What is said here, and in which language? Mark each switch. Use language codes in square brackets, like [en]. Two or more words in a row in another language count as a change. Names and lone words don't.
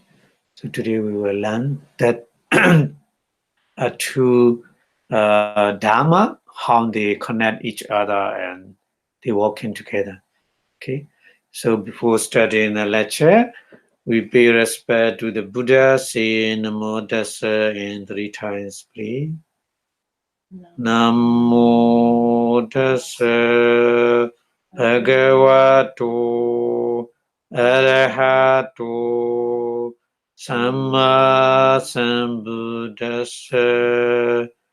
[en] So today we will learn that two Dharma, how they connect each other and they working together. Okay. So before studying the lecture, we pay respect to the Buddha, say [pi] Namo Tassa [en] in 3 times, please. [pi] Namo Tassa Bhagavato Arahato Samma Sambuddhassa.